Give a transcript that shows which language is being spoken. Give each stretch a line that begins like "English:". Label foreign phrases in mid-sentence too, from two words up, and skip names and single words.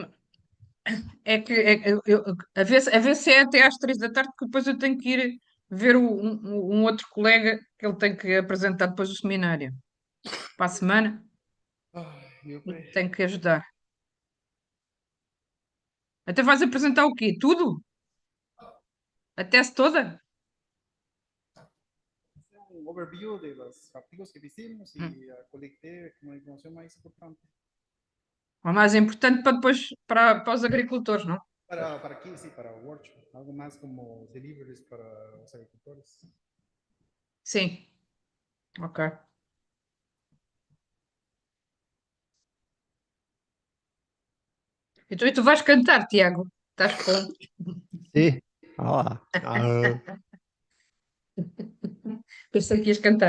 Portuguese: É que a ver se é até às 3 da tarde, porque depois eu tenho que ir ver um outro colega que ele tem que apresentar depois do seminário. Para a semana, Ai, meu e pé. tenho que ajudar. Até vais apresentar o quê? Tudo? A tese toda?
Spanish: Um overview de los artigos que hicimos y colecté como información más importante.
Portuguese: O mais importante para depois, para os agricultores, não?
Spanish: Para aquí, sí, para workshop. Algo más como deliveries para los agricultores.
Portuguese: Sim. Ok. Então, e tu vais cantar, Tiago? Estás com. sim. Olá. Pensei que ias cantar.